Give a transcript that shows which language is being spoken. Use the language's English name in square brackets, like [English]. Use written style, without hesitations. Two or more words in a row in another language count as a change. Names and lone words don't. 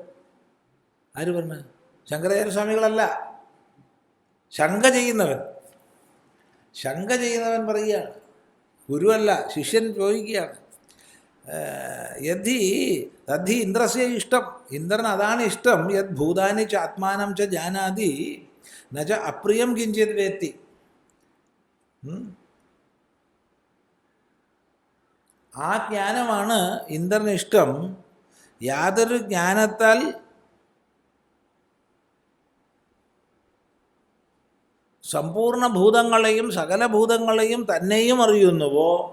[Malayalam] ശങ്കരാചാര്യ സ്വാമികളല്ല, ശങ്ക ചെയ്യുന്നവൻ പറയുകയാണ്. ഗുരുവല്ല, ശിഷ്യൻ ചോദിക്കുകയാണ്. [Sanskrit] यद्धि तद्धि इन्द्रस्य इष्टम्, [Malayalam] ഇന്ദ്രൻ അതാണ് ഇഷ്ടം. [Sanskrit] यत् भूतानि च आत्मानं च जानाति न च अप्रियं किञ्चित् वेत्ति. [Malayalam] ആ ജ്ഞാനമാണ് ഇന്ദ്രന് ഇഷ്ടം. യാതൊരു ജ്ഞാനത്താൽ സമ്പൂർണ്ണ ഭൂതങ്ങളെയും സകല ഭൂതങ്ങളെയും തന്നെയും അറിയുന്നുവോ,